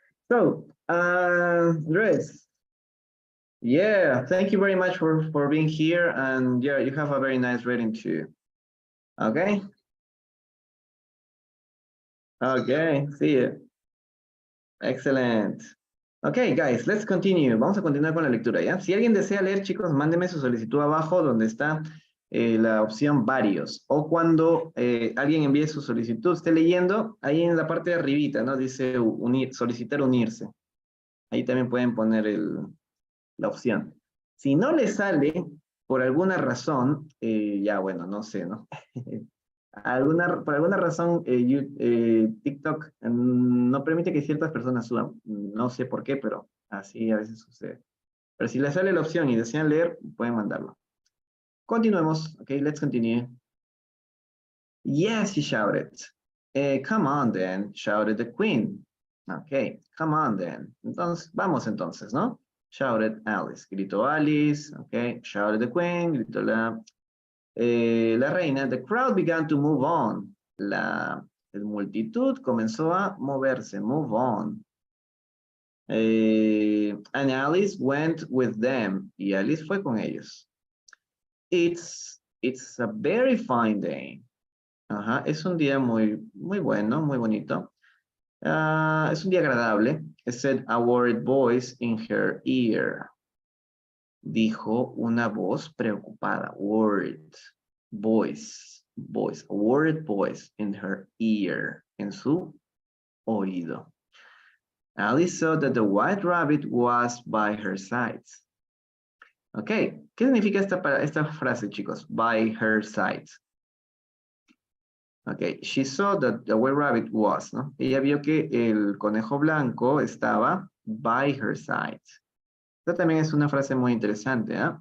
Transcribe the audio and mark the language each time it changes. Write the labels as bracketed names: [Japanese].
[English] So, Andres, yeah, thank you very much for being here, and yeah, you have a very nice reading too. Okay. Okay, see you. Excellent. Okay, guys, let's continue. [Spanish] Vamos a continuar con la lectura, ¿ya? Si alguien desea leer, chicos, mándeme su solicitud abajo donde está la opción varios. O cuando alguien envíe su solicitud, esté leyendo, ahí en la parte de arribita, ¿no? Dice solicitar unirse. Ahí también pueden poner la opción. Si no le sale, por alguna razón, ya bueno, no sé, ¿no? Por alguna razón, TikTok no permite que ciertas personas suban. No sé por qué, pero así a veces sucede. Pero si les sale la opción y desean leer, pueden mandarlo. Continuemos. [English] Okay, let's continue. Yes, she shouted. Come on then, shouted the queen. Okay, come on then. [Spanish] Entonces, vamos entonces, ¿no? [English] Shouted Alice. [Spanish] Gritó Alice. [English] Okay, shouted the queen. [Spanish] Gritó la reina. [English] The crowd began to move on. [Spanish] La multitud comenzó a moverse. [English] Move on. And Alice went with them. [Spanish] Y Alice fue con ellos. [English] It's a very fine day. [Spanish] Es un día muy bueno, muy bonito. Es un día agradable. [English] It said a worried voice in her ear. [Spanish] Dijo una voz preocupada. [English] Worried voice. A worried voice in her ear. [Spanish] En su oído. [English] Alice saw that the white rabbit was by her side. [Spanish] Ok, ¿qué significa esta frase, chicos? [English] By her side. [Spanish] Ok, [English] she saw that the white rabbit was, [Spanish] ¿no? Ella vio que el conejo blanco estaba [English] by her side. [Spanish] Esta también es una frase muy interesante, ¿eh?